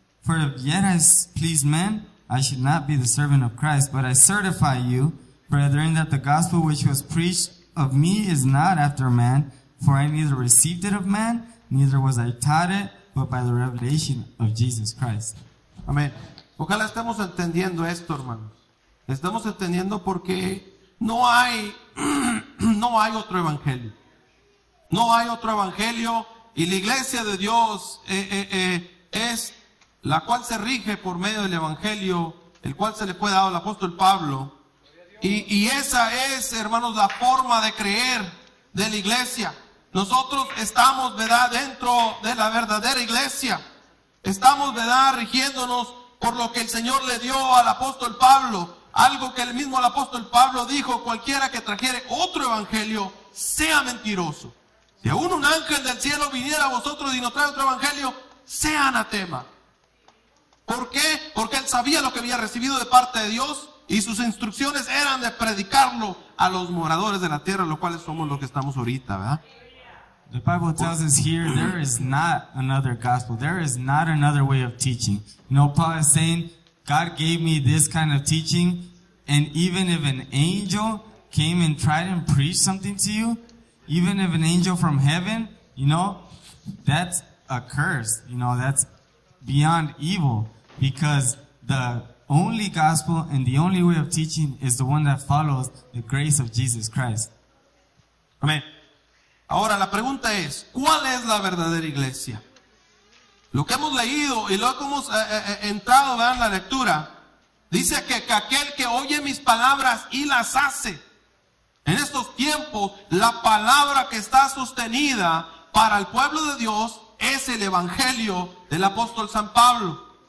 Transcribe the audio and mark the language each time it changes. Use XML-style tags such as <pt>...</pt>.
<en>For if yet I please men, I should not be the servant of Christ. But I certify you, brethren, that the gospel which was preached of me is not after man. For I neither received it of man, neither was I taught it, but by the revelation of Jesus Christ.</en> <es>Amén. Ojalá estemos entendiendo esto, hermanos. Estamos entendiendo porque no hay otro evangelio. No hay otro evangelio y la iglesia de Dios es la cual se rige por medio del evangelio, el cual se le fue dado al apóstol Pablo. Y esa es, hermanos, la forma de creer de la iglesia. Nosotros estamos, ¿verdad?, dentro de la verdadera iglesia. Estamos, ¿verdad?, rigiéndonos por lo que el Señor le dio al apóstol Pablo. Algo que el mismo el apóstol Pablo dijo: cualquiera que trajere otro evangelio sea mentiroso. Si aún un ángel del cielo viniera a vosotros y nos trae otro evangelio, sea anatema. ¿Por qué? Porque él sabía lo que había recibido de parte de Dios y sus instrucciones eran de predicarlo a los moradores de la tierra, los cuales somos los que estamos ahorita, ¿verdad?</es> <en>The Bible tells us here there is not another gospel. There is not another way of teaching. You know, Paul is saying, God gave me this kind of teaching, and even if an angel came and tried and preached something to you, even if an angel from heaven, you know, that's a curse. You know, that's beyond evil, because the only gospel and the only way of teaching is the one that follows the grace of Jesus Christ.</en> <es>Amén. Ahora la pregunta es, ¿cuál es la verdadera iglesia? Lo que hemos leído y lo que hemos entrado, ¿verdad?, en la lectura, Dice que aquel que oye mis palabras y las hace. En estos tiempos, la palabra que está sostenida para el pueblo de Dios es el evangelio del apóstol San Pablo.</es>